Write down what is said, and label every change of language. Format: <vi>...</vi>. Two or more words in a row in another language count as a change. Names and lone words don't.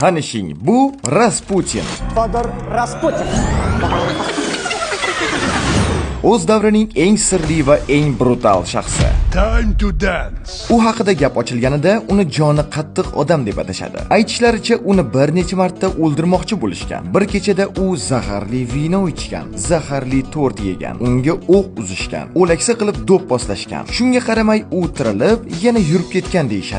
<uz>Tanishing, bu Rasputin. Fodor Rasputin. O'z davrining eng sirli va eng brutal shaxsi.</uz> <en>Time to dance.</en> <uz>U haqida gap ochilganida uni joni qattiq odam deb atashadi. Aytishlaricha uni bir necha marta o'ldirmoqchi bo'lishgan. Bir kechada u zaharli vino ichgan, zaharli tort yegan, unga o'q uzishgan, o'laksa qilib do'p boslashgan. Shunga qaramay u tirilib, yana yurib ketgan deyshadi.</uz>